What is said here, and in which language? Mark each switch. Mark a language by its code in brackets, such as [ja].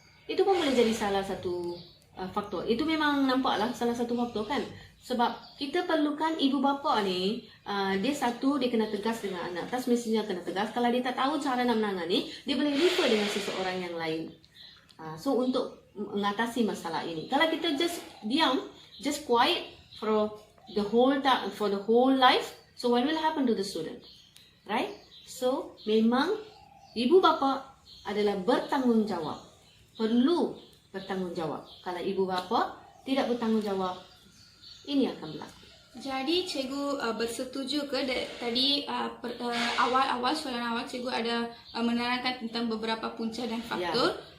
[ms] Itu pun boleh jadi salah satu faktor. Itu memang nampaklah salah satu faktor kan. Sebab kita perlukan ibu bapa ni, dia kena tegas dengan anak. Tak semestinya kena tegas. Kalau dia tak tahu cara nak menangani, dia boleh refer dengan seseorang yang lain. So untuk mengatasi masalah ini. Kalau kita [en] just [ms] diam, [en] just quiet for the whole life, so what will happen to the student? Right? [ms] So memang ibu bapa adalah bertanggungjawab. Perlu bertanggungjawab. Kalau ibu bapa tidak bertanggungjawab, ini akan berlaku. Jadi cikgu bersetuju ke tadi awal soalan awal cikgu ada menerangkan tentang beberapa punca dan faktor.